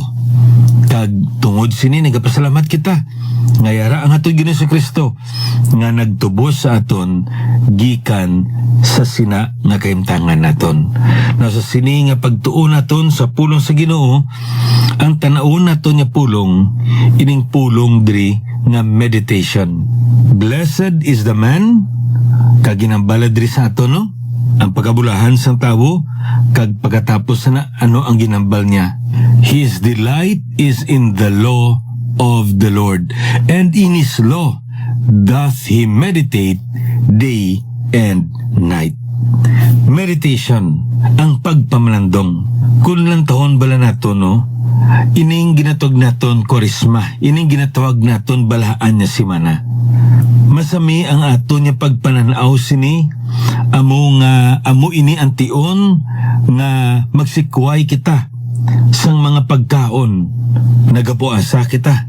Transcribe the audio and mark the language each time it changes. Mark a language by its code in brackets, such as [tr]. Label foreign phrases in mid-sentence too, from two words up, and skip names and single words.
[hil] Kag tungod sini nagapasalamat kita ngayara ang aton Ginoong Kristo nga nagtubos sa aton gikan sa sina nga kaimtangan naton. Na sa sini nga pagtuon naton sa pulong sa Ginoo, ang tanaon naton nga pulong ining pulong diri nga meditation. [en] Blessed is the man [hil] kag ginambala diri sa aton no ang pagabulahan sang tawo kag pagkatapos na ano ang ginambal niya. [en] His delight is in the law of the Lord, and in His law doth he meditate day and night. [hil] Meditation, ang pagpamalandong. Kung lang taon bala nato, no? Ining ginatawag naton korisma, ining ginatawag naton balaan niya simana. Masami ang ato niya pagpananaw sini, amo ini ang tion nga magsikway kita sang mga pagkaon, nagapuasa kita.